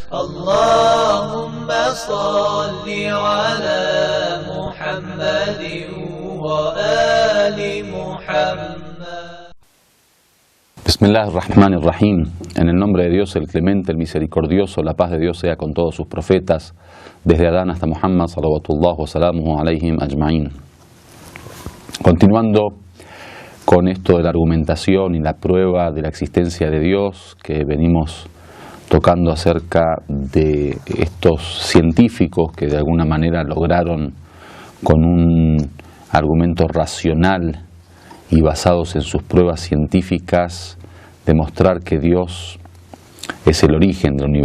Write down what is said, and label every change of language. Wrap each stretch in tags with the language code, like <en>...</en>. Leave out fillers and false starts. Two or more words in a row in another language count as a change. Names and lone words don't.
<ar>اللهم صل على محمد وآل محمد. Bismillahirrahmanirrahim.</ar> <es>En el nombre de Dios, el clemente, el misericordioso, la paz de Dios sea con todos sus profetas, desde Adán hasta Muhammad,</es> <ar>صلوات الله وسلامه عليهم أجمعين.</ar> <es>Continuando con esto de la argumentación y la prueba de la existencia de Dios que venimos tocando acerca de estos científicos que de alguna manera lograron con un argumento racional y basados en sus pruebas científicas demostrar que Dios es el origen del universo.</es>